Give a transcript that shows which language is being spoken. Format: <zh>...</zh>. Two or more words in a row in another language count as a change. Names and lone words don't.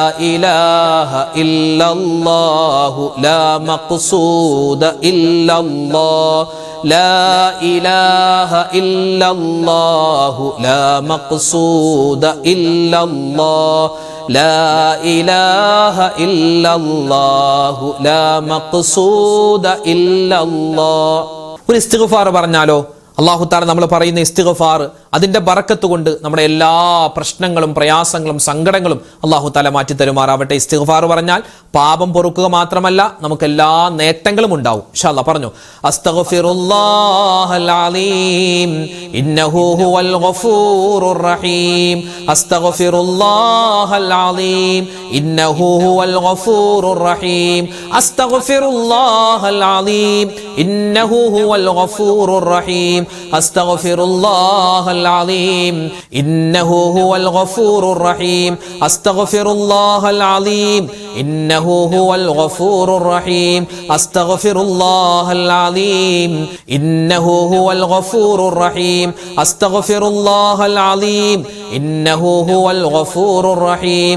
<ar>إله إلا الله لا مقصود إلا الله لا إله إلا الله لا مقصود إلا الله لا إله إلا الله لا مقصود إلا الله.</ar> <ml>ഒരു ഇസ്തിഗ്ഫാർ പറഞ്ഞാലോ?</ml> <ar>الله تعالى</ar> <ml>നമ്മൾ പറയുന്ന ഇസ്തിഗ്ഫാർ അതിന്റെ ബറക്കത്ത് കൊണ്ട് നമ്മുടെ എല്ലാ പ്രശ്നങ്ങളും പ്രയാസങ്ങളും സങ്കടങ്ങളും</ml> <ar>الله تعالى</ar> <ml>മാറ്റി തരുമാറാവട്ടെ. ഇസ്തിഗ്ഫാർ പറഞ്ഞാൽ പാപം പൊറുക്കുക മാത്രമല്ല നമുക്ക് എല്ലാ നേട്ടങ്ങളും ഉണ്ടാവും.</ml> <ar>إن شاء الله</ar> <ml>പറഞ്ഞു.</ml> <ar>أستغفر الله العليم إنه هو الغفور الرحيم. أستغفر الله العليم إنه هو الغفور الرحيم. أستغفر الله العليم إنه هو الغفور الرحيم. അസ്തഗ്ഫിറുല്ലാഹൽ العظيم إنه هو الغفور الرحيم. أستغفر الله العظيم إنه هو الغفور الرحيم. أستغفر الله العظيم إنه هو الغفور الرحيم. أستغفر الله العظيم إنه هو الغفور الرحيم.</ar>